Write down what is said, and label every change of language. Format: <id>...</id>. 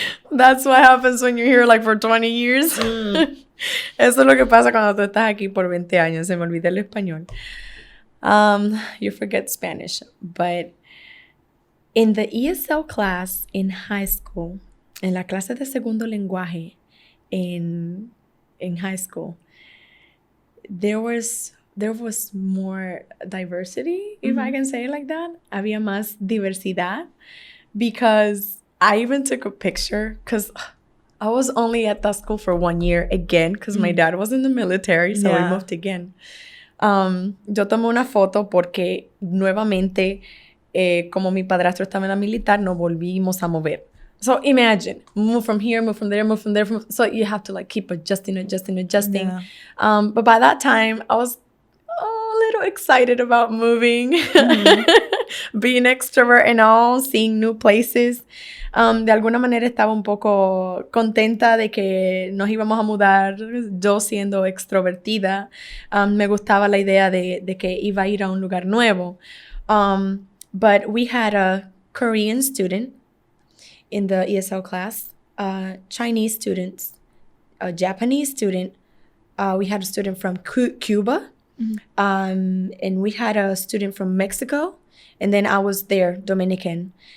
<en>That's what happens when you're here like for 20 years.</en> <es>Eso es lo que pasa cuando tú estás aquí por 20 años. Se me olvidó el español.</es> <en>You forget Spanish. But in the ESL class in high school,</en> <es>en la clase de segundo lenguaje</es> <en>in high school, there was more diversity, if I can say it like that.</en> <es>Había más diversidad,</es> <en>because I even took a picture, because I was only at that school for 1 year again, because my dad was in the military, so we moved again.</en> <es>Yo tomé una foto porque nuevamente, como mi padrastro estaba en la militar, nos volvimos a mover.</es> <en>So imagine, move from here, move from there, move from there. So you have to like keep adjusting. Yeah. But by that time, I was a little excited about moving, being extrovert and all, seeing new places.</en> <es>De alguna manera estaba un poco contenta de que nos íbamos a mudar, yo siendo extrovertida. Me gustaba la idea de que iba a ir a un lugar nuevo.</es> <en>But we had a Korean student in the ESL class, Chinese students, a Japanese student. We had a student from Cuba, and we had a student from Mexico, and then I was there, Dominican.</en>